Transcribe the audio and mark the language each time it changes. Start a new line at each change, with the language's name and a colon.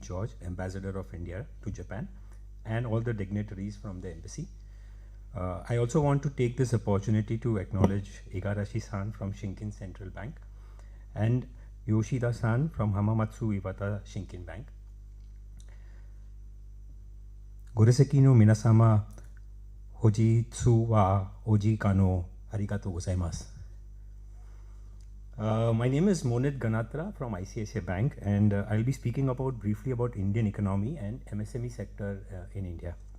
English: George, Ambassador of India to Japan, and all the dignitaries from the embassy. I also want to take this opportunity to acknowledge Igarashi-san from Shinkin Central Bank and Yoshida-san from Hamamatsu Iwata Shinkin Bank.
Japanese: ご列席の皆様、本日はお時間をありがとうございます。
English: My name is Monit Ganatra from ICICI Bank, and I'll be speaking briefly about Indian economy and MSME sector in India.